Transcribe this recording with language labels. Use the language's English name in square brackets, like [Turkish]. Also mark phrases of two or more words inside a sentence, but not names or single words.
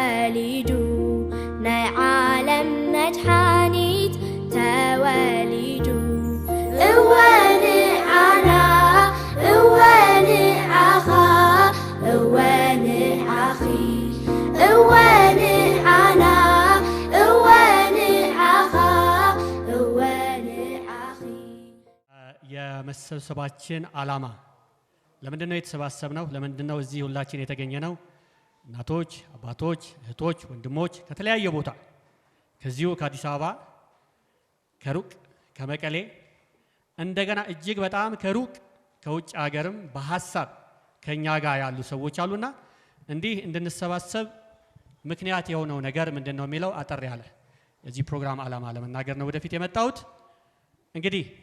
[Tigrinya] ተወሊዱ ናይ ዓለም መድሓኒት ተወሊዱ እወን ዓና እወን ዓኻ እወን ዓኺ እወን ዓና እወን ዓኻ እወን ዓኺ [Amharic] የመሰብሰባችን ዓላማ ለምንድነው የተሰባሰብነው? ለምንድነው እዚህ ሁላችን የተገኘነው? እናቶች፣ አባቶች፣ እህቶች፣ ወንድሞች ከተለያየ ቦታ ከዚሁ ከአዲስ አበባ ከሩቅ ከመቀሌ እንደገና እጅግ በጣም ከሩቅ ከውጭ ሀገርም በሐሳብ ከኛ ጋር ያሉ ሰዎች አሉና እንዲህ እንድንሰባሰብ ምክንያት የሆነው ነገር ምንድነው የሚለው አጠር ያለ የዚህ ፕሮግራም ዓላማ ለመናገር ነው ወደፊት የመጣሁት። እንግዲህ